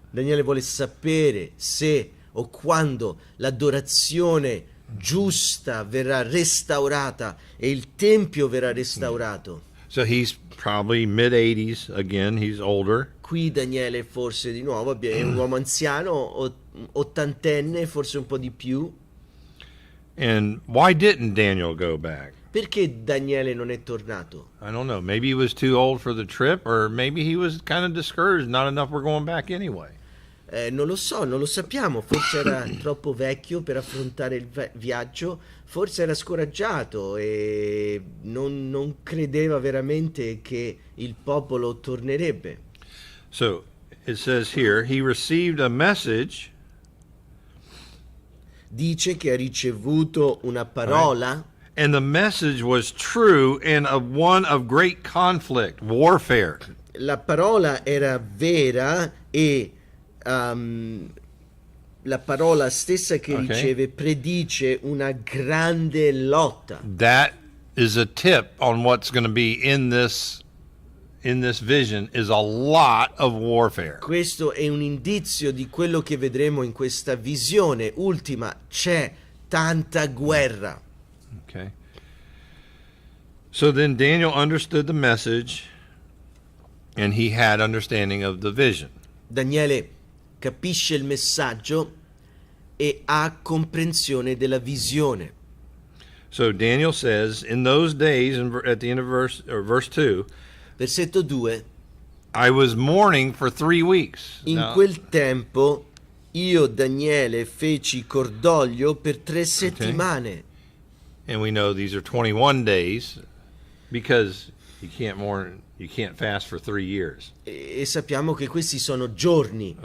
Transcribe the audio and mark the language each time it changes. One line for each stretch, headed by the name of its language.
Italian: Daniele vuole sapere se o quando l'adorazione giusta verrà restaurata e il tempio verrà restaurato.
English: So he's probably mid-80s again. He's older.
Italian: Qui Daniele forse di nuovo è un uomo anziano, ottantenne, forse un po' di più.
English: And why didn't Daniel go back?
Italian: Perché Daniele non è tornato?
English: I don't know. Maybe he was too old for the trip, or maybe he was kind of discouraged. Not enough were going back anyway.
Italian: Non lo so, non lo sappiamo, forse era troppo vecchio per affrontare il viaggio, forse era scoraggiato e non credeva veramente che il popolo tornerebbe.
English: So it says here, he received a message
Italian: Dice che ha ricevuto una parola
English: and the message was true and one of great conflict, warfare.
Italian: la parola era vera e la parola stessa che Ok. riceve predice una grande lotta.
English: That is a tip on what's going to be in this vision is a lot of warfare.
Italian: Questo è un indizio di quello che vedremo in questa visione ultima. C'è tanta guerra.
English: Okay. So then Daniel understood the message and he had understanding of the vision.
Italian: Daniele capisce il messaggio e ha comprensione della visione.
English: So Daniel says, in those days, at the end of verse 2,
Italian: Versetto 2.
English: I was mourning for 3 weeks.
Italian: In
English: Now,
Italian: quel tempo io, Daniele, feci cordoglio per 3 settimane.
English: and we know these are 21 days because you can't fast for 3 years.
Italian: E sappiamo che questi sono giorni.